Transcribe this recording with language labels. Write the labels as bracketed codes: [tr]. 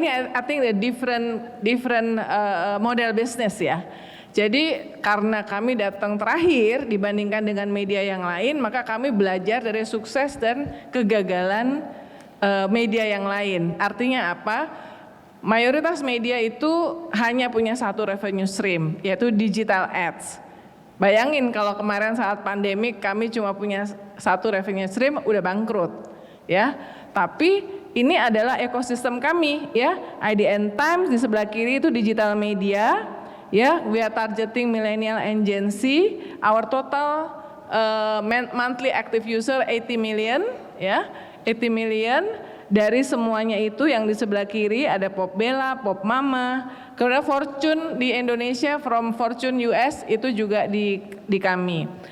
[id] Ini [en] I think the different model business ya. [id] Jadi karena kami datang terakhir dibandingkan dengan media yang lain, maka kami belajar dari sukses dan kegagalan media yang lain. Artinya apa? Mayoritas media itu hanya punya 1 [en] revenue stream, [id] yaitu [en] digital ads. [id] Bayangin kalau kemarin saat pandemik kami cuma punya 1 [en] revenue stream, [id] udah bangkrut, ya. Tapi ini adalah ekosistem kami, ya. IDN Times di sebelah kiri itu [en] digital media, [id] ya. [en] We are targeting millennial and Gen Z. Our total monthly active user 80 million, ya. 80 million. [id] Dari semuanya itu yang di sebelah kiri ada Pop Bella, Pop Mama, kemudian Fortune di Indonesia, [en] from Fortune US [id] itu juga di kami.